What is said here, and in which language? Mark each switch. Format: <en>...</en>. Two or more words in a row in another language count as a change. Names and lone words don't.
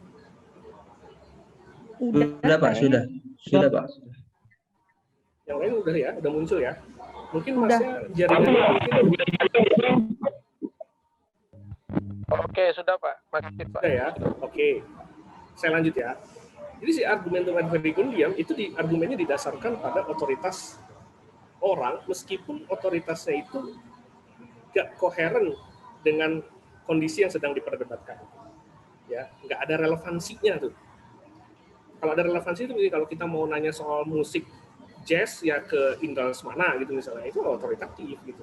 <id>Sudah Pak, sudah Pak. Yang lain udah ya, udah muncul ya. Mungkin masnya jaringannya mungkin. Oke, sudah Pak. Makasih Pak. Sudah ya. Oke. Saya lanjut ya. Jadi si</id> <la>argumentum ad verecundiam</la> <id>itu argumennya didasarkan pada otoritas orang, meskipun otoritasnya itu nggak koheren dengan kondisi yang sedang diperdebatkan. Ya, nggak ada relevansinya tuh. Kalau ada relevansi itu, kalau kita mau nanya soal musik jazz ya ke Indra Lesmana gitu misalnya, itu otoritatif gitu.</id>